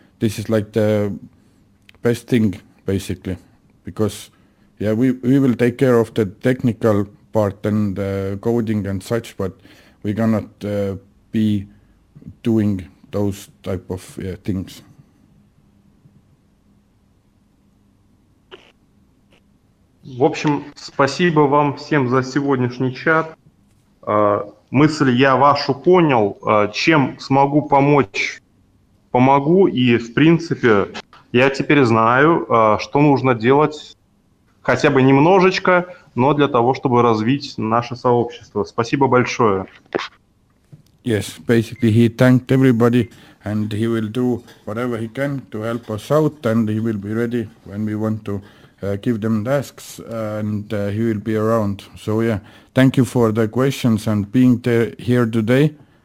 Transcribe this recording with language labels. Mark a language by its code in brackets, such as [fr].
[en] This is like the best thing, basically, because we will take care of the technical part and coding and such, but we cannot be doing those type of things. [ru] В общем, спасибо вам всем за сегодняшний чат. Мысль я вашу понял. Чем смогу помочь, помогу. И, в принципе, я теперь знаю, что нужно делать хотя бы немножечко, но для того, чтобы развить наше сообщество. Спасибо большое. [en] Yes, basically he thanked everybody, and he will do whatever he can to help us out, and he will be ready when we want to give them tasks, and he will be around. So yeah, thank you for the questions and being here today.